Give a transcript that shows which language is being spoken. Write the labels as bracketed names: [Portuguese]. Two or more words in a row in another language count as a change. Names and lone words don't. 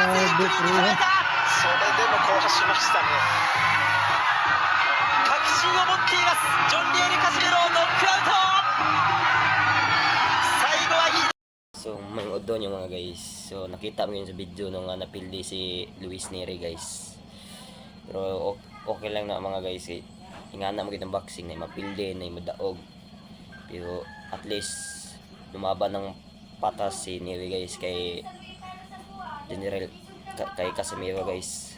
[Japanese] で決めた。それでも好発しましたね。確信を持っていますジョン・リエル・カシメロ、ノックアウト。最後はいい。 [Filipino] So, manood doon yung mga guys. So, nakita mo yun sa video nung napildi si Luis Neri guys. Pero okay lang na mga guys. Eh. [Cebuano] Ingana mo kitang boxing na mapildi, na madaog. Pero [English] at least [Cebuano] lumaban ng patas si Neri guys kay General kay Casimiro guys.